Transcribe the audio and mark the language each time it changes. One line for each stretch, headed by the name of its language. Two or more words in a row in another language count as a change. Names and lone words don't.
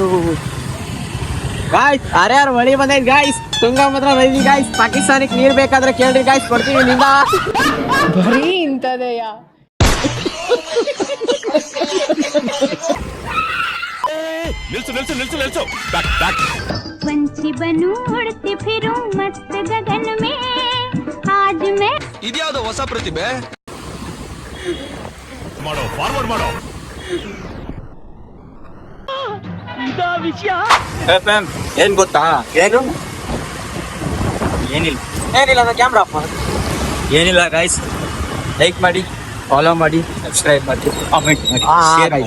Kannada: ಗಾಯ್ಸ್, ಯಾರ್ಯಾರು ಮಳಿ ಬಂದೈತ್ ಗಾಯ್ಸ್, ತುಂಗಭದ್ರಾ ನದಿ ಗಾಯ್ಸ್, ಪಾಕಿಸ್ತಾನಕ್ಕೆ ನೀರ್ ಬೇಕಾದ್ರೆ ಕೇಳ್ರಿ ಗಾಯ್ಸ್, ಕೊಡ್ತೀವಿ ನಿಂದ. ಬರೀ ಇಂತದೆಯ. ನಿಲ್ಸು.
Hindi: पंछी बनूं उड़ती फिरूं मस्त गगन में आज मैं.
Kannada: ಇದ್ಯಾವುದೋ ಹೊಸ ಪ್ರತಿಭೆ ಮಾಡೋ, ಫಾರ್ವರ್ಡ್ ಮಾಡೋ. ಏನ್ ಗೊತ್ತಾ? ಏನು ಏನಿಲ್ಲ ಕ್ಯಾಮ್ರಾ ಏನಿಲ್ಲ ಗೈಸ್, ಲೈಕ್ ಮಾಡಿ, ಫಾಲೋ ಮಾಡಿ, ಸಬ್ಸ್ಕ್ರೈಬ್ ಮಾಡಿ, ಕಾಮೆಂಟ್ ಮಾಡಿ, ಶೇರ್ ಮಾಡಿ,